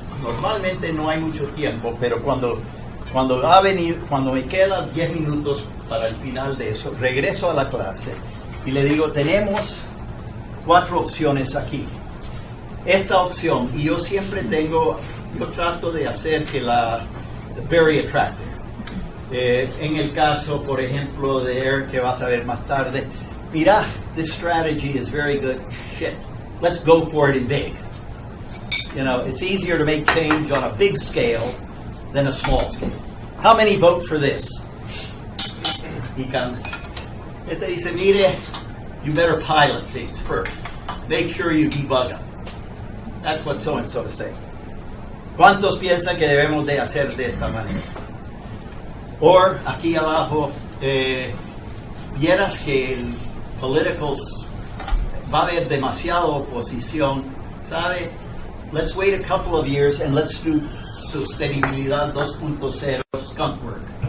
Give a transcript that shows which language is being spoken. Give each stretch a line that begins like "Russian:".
Spanish: Normalmente no hay mucho tiempo, pero cuando me quedan 10 minutos para el final de eso, regreso a la clase y le digo, tenemos 4 opciones aquí. Esta opción, y yo trato de hacer que
English: very attractive.
Spanish: En el caso, por ejemplo, de Eric, que vas a ver más tarde, mira,
English: this strategy is very good. Shit, let's go for it in big. It's easier to make change on a big scale than a small scale. How many vote for this?
Spanish: Este dice, mire,
English: you better pilot things first. Make sure you debug them. That's what so-and-so is saying.
Spanish: ¿Cuántos piensan que debemos de hacer de esta manera? O aquí abajo, vieras que el politicals va a haber demasiada oposición, ¿sabe?
English: Let's wait a couple of years and let's do sostenibilidad 2.0 skunk work.